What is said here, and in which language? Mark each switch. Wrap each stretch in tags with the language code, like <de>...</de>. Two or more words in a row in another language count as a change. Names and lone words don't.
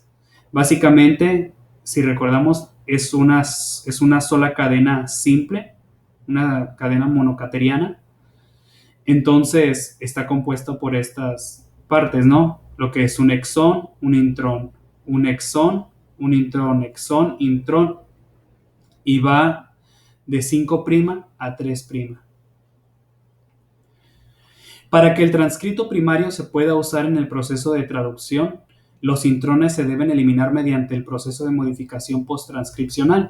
<es>Básicamente, si recordamos, es una sola cadena simple, una cadena monocateriana. Entonces, está compuesta por estas partes, ¿no? Lo que es un exón, un intrón, un exón, un intrón, exón, intrón, y va de 5' a 3'. Para que el transcrito primario se pueda usar en el proceso de traducción, los intrones se deben eliminar mediante el proceso de modificación posttranscripcional.</es>